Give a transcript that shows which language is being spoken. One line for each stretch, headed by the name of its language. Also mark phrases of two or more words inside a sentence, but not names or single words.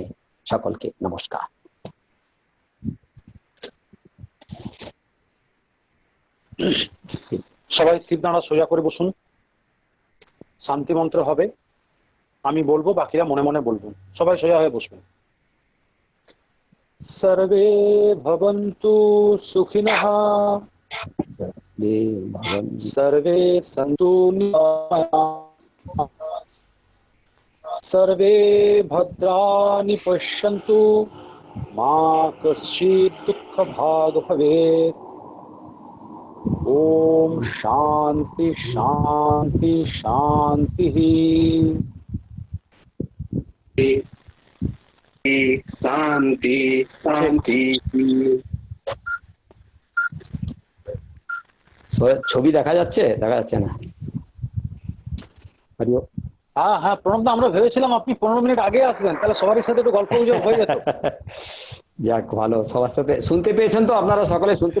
Bangla: সকলকে নমস্কার। সবাই স্থির দাঁড়া, সোজা করে বসুন। শান্তি মন্ত্র হবে, আমি বলবো, বাকিরা মনে মনে বলবেন। সবাই সোজা হয়ে বসবেন।
Sanskrit: সর্বে ভবন্তু সুখিনঃ, সর্বে সন্তু নিরাময়াঃ, সর্বে ভদ্রাণি পশ্যন্তু, মা কশ্চিৎ দুঃখভাগ ভবেৎ। ओम शांति शांति शांति। शांति शांति।
Bangla: ছবি দেখা যাচ্ছে? দেখা যাচ্ছে না? হ্যাঁ হ্যাঁ, প্রণব দা, আমরা ভেবেছিলাম আপনি 15 মিনিট আগে আসবেন, তাহলে সবার সাথে একটু গল্প গুজব হয়ে যেত। যাক, ভালো, সবার সাথে শুনতে পেয়েছেন তো? আপনারা সকলে শুনতে